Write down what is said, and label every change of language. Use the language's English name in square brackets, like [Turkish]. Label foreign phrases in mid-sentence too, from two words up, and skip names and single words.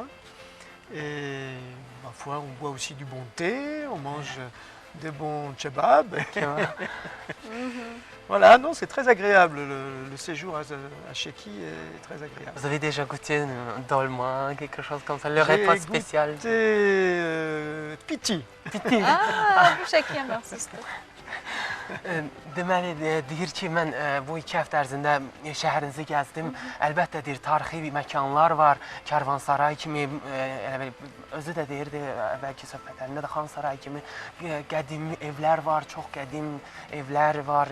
[French] Et parfois on boit aussi du bon thé, on mange des bons kebabs. Voilà, non, c'est très agréable. Le séjour à Chéki est très agréable. Vous avez déjà goûté dolma, quelque chose comme ça, le repas spécial? J'ai goûté piti. Piti. [Azerbaijani] Bu Şəkiyə məxsusdur. Deməli, deyir ki, mən bu 2 həftə ərzində şəhərinizi gəzdim. Əlbəttə, deyir, tarixi məkanlar var, Karvansaray kimi, elə bil, özü də deyirdi, əvvəlki söhbətlərində də Xansaray kimi qədim evlər var, çox qədim evlər var.